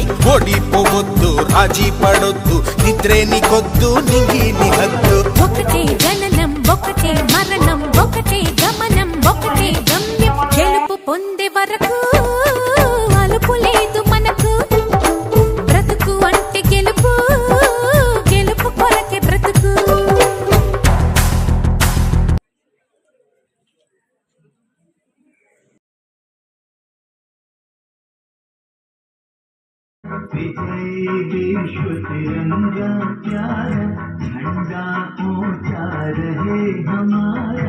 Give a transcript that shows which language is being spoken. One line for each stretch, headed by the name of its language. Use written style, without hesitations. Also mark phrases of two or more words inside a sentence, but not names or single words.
Telugu: ఓడిపోవద్దు, రాజీ పడొద్దు, నిద్రేని కొద్దు, నింగిని హద్దు. ఒకటే జననం, ఒకటే మరణం, ఒకటే గమనం, ఒకటే గమ్యం. గెలుపు పొందే వరకు అలుపు లేదు మనకు. బ్రతుకు అంటే గెలుపు, గెలుపు కొరకే బ్రతుకు.
Hindi: विजय विश्व तिरंगा प्यारा, झंडा ऊंचा रहे हमारा।